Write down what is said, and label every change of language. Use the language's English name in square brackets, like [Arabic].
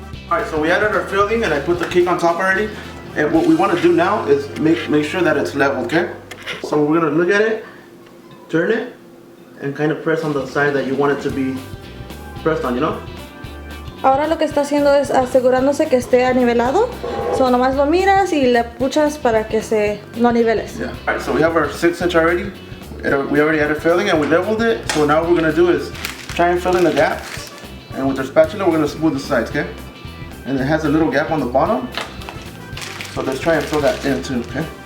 [English] Alright, so we added our filling and I put the cake on top already. And what we want to do now is make sure that it's level, okay? So we're gonna look at it, turn it, and kind of press on the side that you want it to be pressed on, you know? [Spanish] Ahora lo que está haciendo es asegurándose que esté anivelado. So nomás lo miras y le puchas para que lo niveles. [English] Yeah. Alright, so we have our 6-inch already. We already added filling and we leveled it. So now what we're gonna do is try and fill in the gaps. And with our spatula, we're gonna smooth the sides, okay? And it has a little gap on the bottom. So let's try and fill that in too, okay?